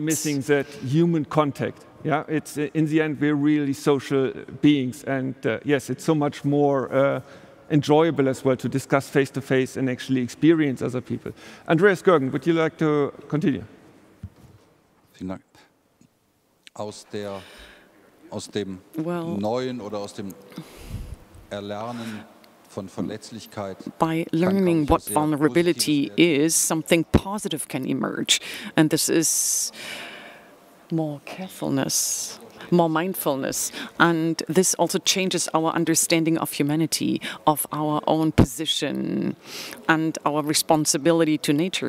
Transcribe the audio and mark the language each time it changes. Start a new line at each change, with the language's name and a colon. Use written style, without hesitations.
English: Missing that human contact. Yeah, it's in the end, we're really social beings, and yes, it's so much more enjoyable as well to discuss face-to-face and actually experience other people. Andreas Görgen, would you like to continue?
German: Vielen Dank. Aus dem Neuen oder aus dem Erlernen von Verletzlichkeit.
English: By learning what vulnerability is, something positive can emerge. And this is more carefulness, more mindfulness, and this also changes our understanding of humanity, of our own position and our responsibility to nature.